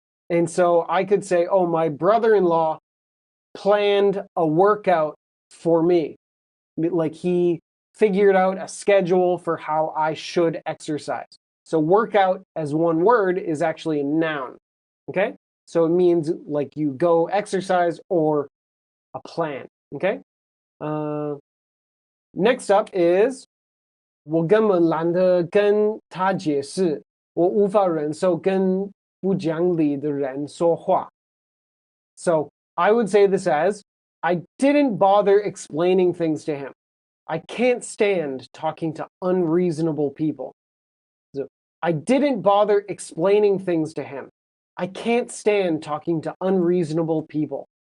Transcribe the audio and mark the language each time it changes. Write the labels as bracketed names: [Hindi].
[English] And so I could say, oh, my brother-in-law planned a workout for me. Like he figured out a schedule for how I should exercise. So workout as 1 word is actually a noun, okay? So it means like you go exercise or a plan, okay? Next up is [Chinese] 我根本懒得跟他解释，我无法忍受跟不讲理的人说话. [English] So I would say this as, I didn't bother explaining things to him. I can't stand talking to unreasonable people. So I didn't bother explaining things to him. I can't stand talking to unreasonable people.